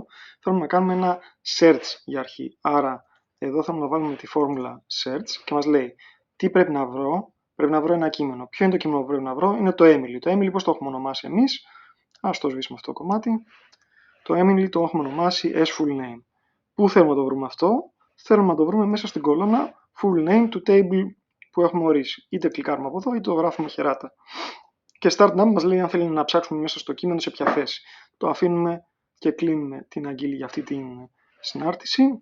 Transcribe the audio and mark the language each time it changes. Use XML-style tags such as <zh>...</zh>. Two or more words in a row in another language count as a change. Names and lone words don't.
<el>Θέλουμε να κάνουμε ένα search για αρχή. Άρα εδώ θέλουμε να βάλουμε τη φόρμουλα search και μας λέει τι πρέπει να βρω. Πρέπει να βρω ένα κείμενο. Ποιο είναι το κείμενο που πρέπει να βρω? Είναι το Emily. Το Emily πώς το έχουμε ονομάσει εμείς? Ας το σβήσουμε αυτό το κομμάτι. Το Emily το έχουμε ονομάσει</el> <en>as full name.</en> <el>Πού θέλουμε να το βρούμε αυτό? Θέλουμε να το βρούμε μέσα στην κολόνα</el> <en>full name</en> <el>του table που έχουμε ορίσει. Είτε κλικάρουμε από εδώ, είτε το γράφουμε χεράτα. Και</el> <en>start num</en> <el>μας λέει αν θέλουμε να ψάξουμε μέσα στο κείμενο σε ποια θέση. Το αφήνουμε και κλείνουμε την αγγείλη για αυτή την συνάρτηση.</el>